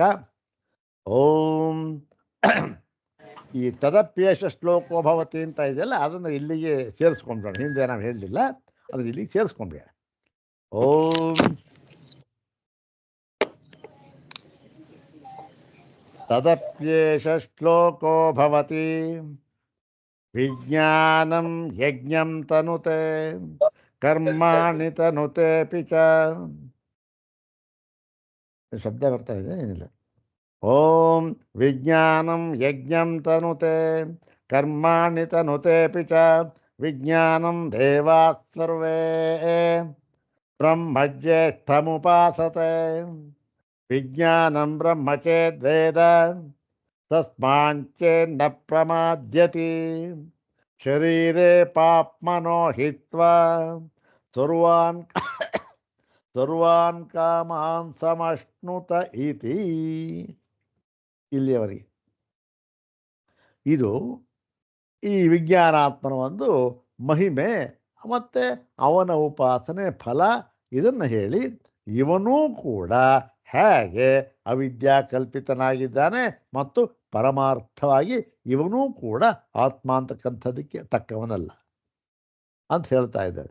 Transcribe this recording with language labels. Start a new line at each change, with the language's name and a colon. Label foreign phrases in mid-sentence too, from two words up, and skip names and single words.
Kannada: ಓಂ ಈ
Sanskrit: ತದಪ್ಯೇಷ ಶ್ಲೋಕೋ ಭವತಿ
Kannada: ಅಂತ ಇದೆಯಲ್ಲ, ಅದನ್ನು ಇಲ್ಲಿಗೆ ಸೇರಿಸ್ಕೊಂಡ್ಬೇಡ, ಹಿಂದೆ ನಾವು ಹೇಳಲಿಲ್ಲ, ಅದನ್ನು ಇಲ್ಲಿಗೆ ಸೇರಿಸ್ಕೊಂಡ್ಬೇಡ.
Sanskrit: ಓಂ ತದಪ್ಯೇಷ ಶ್ಲೋಕೋ ಭವತಿ ವಿಜ್ಞಾನಂ ಯಜ್ಞಂ ತನುತೆ ಕರ್ಮಾಣಿ ತನುತೆಪಿ ಚ.
Kannada: ಶಬ್ದ ಬರ್ತಾ ಇದೆ, ಏನಿಲ್ಲ.
Sanskrit: ಓಂ ವಿಜ್ಞಾನಂ ಯಜ್ಞಂ ತನುತೆ ಕರ್ಮಾಣಿ ತನುತೆಪಿ ಚ ವಿಜ್ಞಾನಂ ದೇವಾಃ ಸರ್ವೇ ಬ್ರಹ್ಮಜ್ಯೇಷ್ಠಮುಪಾಸತೆ ವಿಜ್ಞಾನಂ ಬ್ರಹ್ಮ ಚೇದ್ವೇದ ತಸ್ಮಾಂಚೇನ್ನ ಪ್ರಮಾದ್ಯತಿ ಶರೀರೇ ಪಾಪ್ಮನೋ ಹಿತ್ವಾ ಸರ್ವಾನ್ ಕಾಮಾನ್ ಸಮಶ್ನುತ ಇತಿ.
Kannada: ಇಲ್ಲಿಯವರೆಗೆ ಇದು ಈ ವಿಜ್ಞಾನಾತ್ಮನ ಒಂದು ಮಹಿಮೆ ಮತ್ತು ಅವನ ಉಪಾಸನೆ ಫಲ, ಇದನ್ನು ಹೇಳಿ ಇವನೂ ಕೂಡ ಹೇಗೆ ಅವಿದ್ಯಾ ಕಲ್ಪಿತನಾಗಿದ್ದಾನೆ ಮತ್ತು ಪರಮಾರ್ಥವಾಗಿ ಇವನೂ ಕೂಡ ಆತ್ಮ ಅಂತಕ್ಕಂಥದಕ್ಕೆ ತಕ್ಕವನಲ್ಲ ಅಂತ ಹೇಳ್ತಾ ಇದ್ದಾರೆ.